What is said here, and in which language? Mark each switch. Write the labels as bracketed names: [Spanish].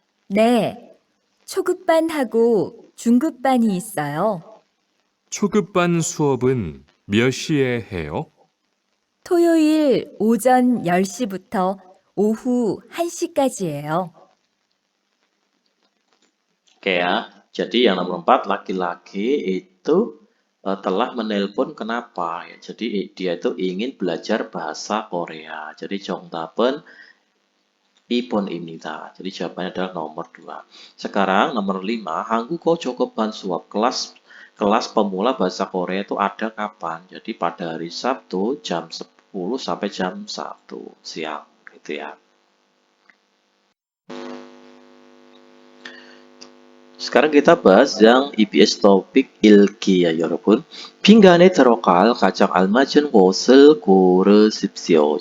[Korean] 네, 초급반하고 중급반이 있어요. 초급반 수업은 몇 시에 해요? 토요일 오전 10시부터 오후 1시까지예요. [Indonesian] Oke ya, jadi yang nomor 4 laki-laki itu telah menelpon kenapa ya. Jadi dia itu ingin belajar bahasa Korea. [Korean] Jadi 정답은 2번입니다. [Indonesian] Jadi jawabannya adalah nomor 2. Sekarang nomor 5, [Korean] 한국어 초급반 수업 [Indonesian] kelas pemula bahasa Korea itu ada kapan? Jadi pada hari Sabtu jam 10 sampai jam 1 siang gitu ya. sekarang kita bahas yang EBS topik 읽기 ya 여러분. [Korean] 빈간에 들어갈 가장 알맞은 곳을 고르십시오.